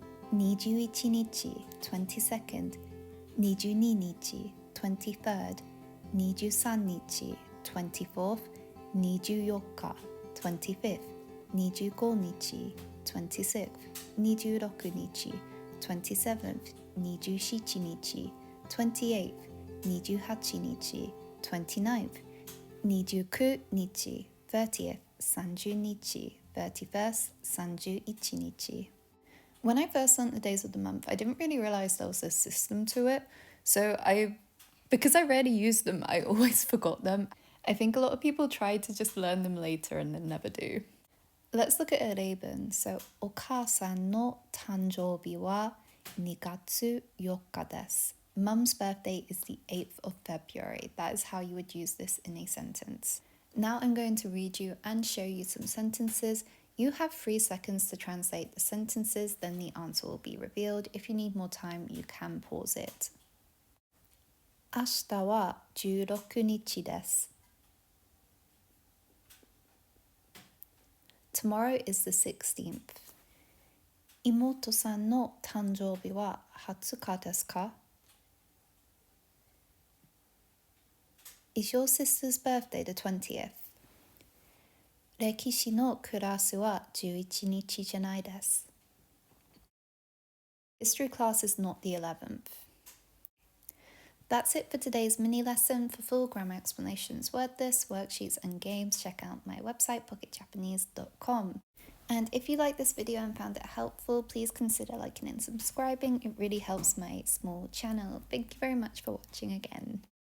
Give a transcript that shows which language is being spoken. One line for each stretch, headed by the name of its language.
Japanese: 21日,
English: 22nd, 22日, 23rd, 23日, 24th, 24日, 25th, 25日, 26th, 26日, 27th, 27日, 28th, 28日, 29th, 29日, 30th, 30日, 31st, 31日. When I first learnt the days of the month, I didn't really realize there was a system to it. So I Because I rarely use them, I always forgot them. I think a lot of people try to just learn them later and then never do. Let's look at a reibun.
Japanese: So, お母さんの誕生日は2月4日です.
English: Mum's birthday is the 8th of February. That is how you would use this in a sentence. Now I'm going to read you and show you some sentences. You have 3 seconds to translate the sentences, then the answer will be revealed. If you need more time, you can pause it.
Japanese: 明日は16日です.
English: Tomorrow is the 16th.
Japanese: 妹さんの誕生日は20日ですか?
English: Is your sister's birthday the 20th?
Japanese: 歴史のクラスは11日じゃないです.
English: History class is not the 11th. That's it for today's mini lesson. For full grammar explanations, word lists, worksheets, and games, check out my website, pocketjapanese.com. And if you like this video and found it helpful, please consider liking and subscribing. It really helps my small channel. Thank you very much for watching again.